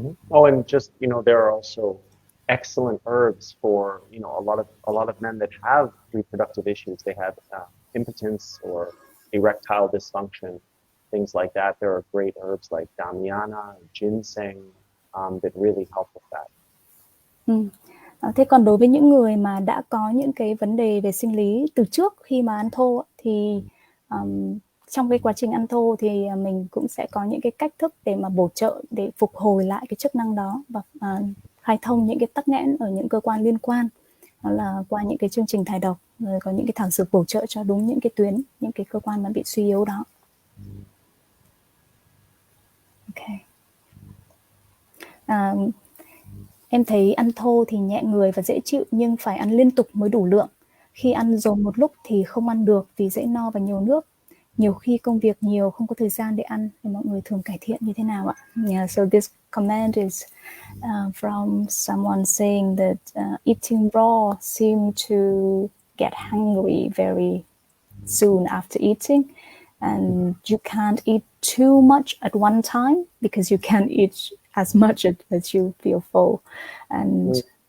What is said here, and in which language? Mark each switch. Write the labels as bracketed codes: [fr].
[en] Oh, and just, there are also excellent herbs for, a lot of men that have reproductive issues. They have impotence or erectile dysfunction, things like that. There are great herbs like damiana, ginseng, that really help with that. [vi] Thế còn đối với những người mà đã có những cái vấn đề về sinh lý từ trước khi mà ăn thô, thì trong cái quá trình ăn thô thì mình cũng sẽ có những cái cách thức để mà bổ trợ, để phục hồi lại cái chức năng đó, và khai thông những cái tắc nghẽn ở những cơ quan liên quan. Đó là qua những cái chương trình thải độc, rồi có những cái thảo dược bổ trợ cho đúng những cái tuyến, những cái cơ quan mà bị suy yếu đó. [en] Okay. [vi] Em thấy ăn thô thì nhẹ người và dễ chịu, nhưng phải ăn liên tục mới đủ lượng. Khi ăn dồn một lúc thì không ăn được vì dễ no và nhiều nước. Nhiều khi công việc nhiều, không có thời gian để ăn. Thì mọi người thường cải thiện như thế nào ạ? [en] Yeah, so this comment is from someone saying that eating raw seem to get hungry very soon after eating, and you can't eat too much at one time because you can't eat as much as you feel full. And